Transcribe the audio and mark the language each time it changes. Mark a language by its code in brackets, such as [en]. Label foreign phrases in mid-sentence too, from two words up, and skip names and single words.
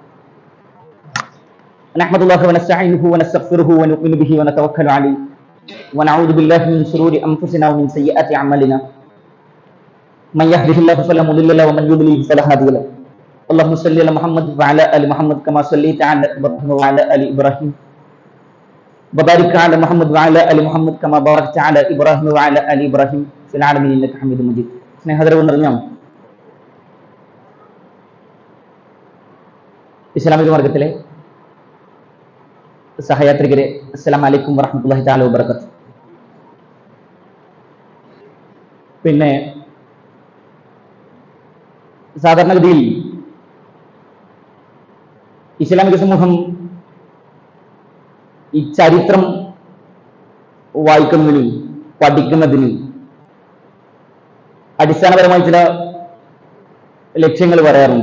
[ar] نحمد الله ونستعينه ونستغفره ونؤمن به ونتوكل عليه ونعوذ بالله من شرور أنفسنا ومن سيئات أعمالنا من يهده الله فلا مضل له ومن يضلل فلا هادي له اللهم صل على محمد وعلى ال محمد كما صليت على ابراهيم وعلى ال ابراهيم وبارك على محمد وعلى ال محمد كما باركت على ابراهيم وعلى ال ابراهيم في العالمين انك حميد مجيد. [ml] സ്നേഹതരവ് നിറഞ്ഞ ഇസ്ലാമിക മാർഗത്തിലെ സഹയാത്രികരെ, [ar] السلام عليكم ورحمة الله تعالى وبركاته. [ml] പിന്നെ സാധാരണഗതിയിൽ ഇസ്ലാമിക സമൂഹം ഈ ചരിത്രം വായിക്കുന്നതിനും പഠിക്കുന്നതിനും അടിസ്ഥാനപരമായി ചില ലക്ഷ്യങ്ങൾ പറയാറുണ്ട്.